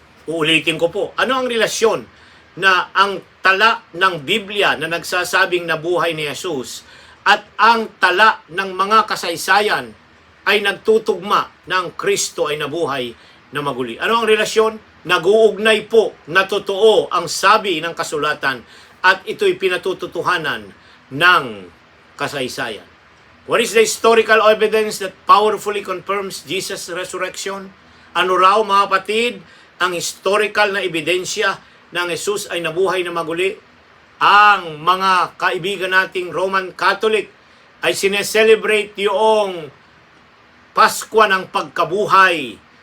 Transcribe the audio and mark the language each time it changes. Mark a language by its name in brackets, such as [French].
[Filipino] Uulitin ko po, ano ang relasyon na ang tala ng Biblia na nagsasabing nabuhay ni Jesus at ang tala ng mga kasaysayan ay nagtutugma na ang Kristo ay nabuhay na maguli? Ano ang relasyon? Nag-uugnay po na totoo ang sabi ng kasulatan at ito'y pinatututuhanan ng kasaysayan. [English] What is the historical evidence that powerfully confirms Jesus' resurrection? [Filipino] Ano raw, mga kapatid, ang historical na ebidensya na ang Jesus ay nabuhay na maguli? Ang mga kaibigan nating Roman Catholic ay sineselebrate yung Paskwa ng pagkabuhay.